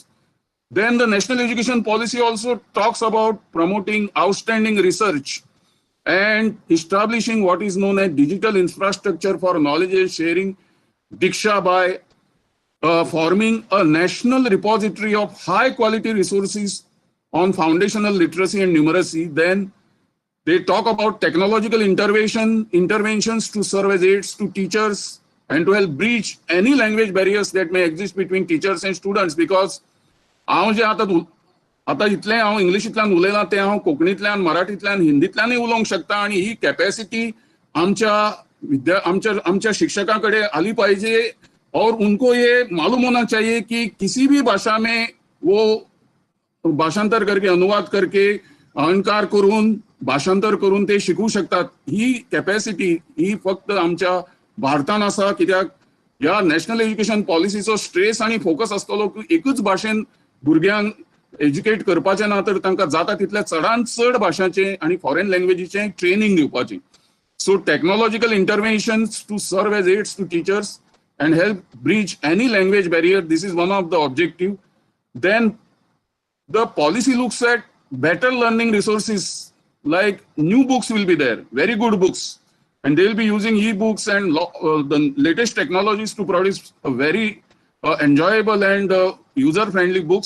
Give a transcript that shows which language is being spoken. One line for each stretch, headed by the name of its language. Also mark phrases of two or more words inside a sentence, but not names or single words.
English: Then the national education policy also talks about promoting outstanding research and establishing what is known as digital infrastructure for knowledge sharing, Diksha, by forming a national repository of high quality resources on foundational literacy and numeracy. Then they talk about technological interventions to serve as aids to teachers and to help breach any language barriers that may exist between teachers and students.
Konkani: Because हांव जे आता इतलें हांव इंग्लिशींतल्यान उलयलां तें हांव कोंकणींतल्यान, मराठींतल्यान, हिंदींतल्यानय उलोवंक शकता आनी ही कॅपॅसिटी आमच्या शिक्षकां कडेन आली पाहिजे
Hindi: और उनको ये मालूम होना चाहिए कि किसी भी भाषा में वो भाषांतर करके, अनुवाद करके
Marathi: अहंकार करून भाषांतर करून ते शिकू शकतात.
Konkani: ही कॅपॅसिटी ही फक्त आमच्या भारतान आसा, कित्याक ह्या
English: national education
Konkani: पॉलिसीचो स्ट्रेस आणि फोकस आसतलो की एकूच भाशेन भुरग्यांक एज्युकेट करपाचें ना, तर तांकां जाता तितल्या चडांत चड भाशांचें आणि फॉरेन लँग्वेजीचें ट्रेनिंग दिवपाचें.
English: So technological interventions to serve as aids to teachers and help bridge any language barrier, this is one of the objective. Then the policy looks at better learning resources, like new books will be there, very good books, and they will be using e-books and the latest technologies to produce a very enjoyable and user-friendly books.